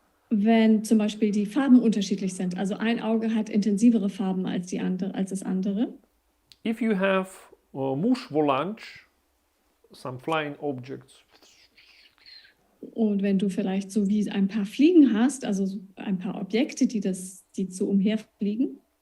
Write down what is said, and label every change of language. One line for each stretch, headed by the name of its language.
German: Wenn zum Beispiel die Farben unterschiedlich sind, also ein Auge hat intensivere Farben als das andere.
English: If you have mush volange, some flying objects,
German: und wenn du vielleicht so wie ein paar Fliegen hast, also ein paar Objekte, die so umherfliegen,